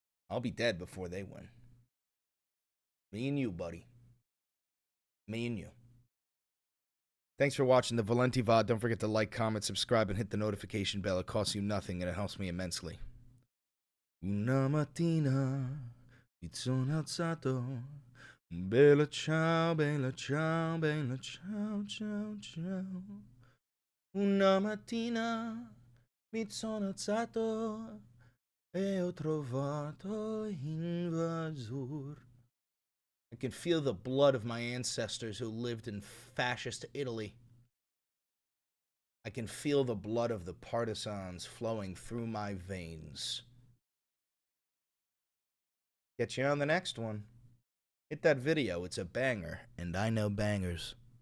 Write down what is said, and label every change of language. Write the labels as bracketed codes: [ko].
[en] I'll be dead before they win. Me and you, buddy. Me and you. Thanks for watching the Valenti VOD. Don't forget to like, comment, subscribe, and hit the notification bell. It costs you nothing, and it helps me immensely. [it] Una mattina mi sono alzato. Bella ciao, bella ciao, bella ciao, ciao, ciao. Una mattina mi sono alzato e ho trovato invasor. [en] I can feel the blood of my ancestors who lived in fascist Italy. I can feel the blood of the partisans flowing through my veins. Get you on the next one. Hit that video, it's a banger, and I know bangers.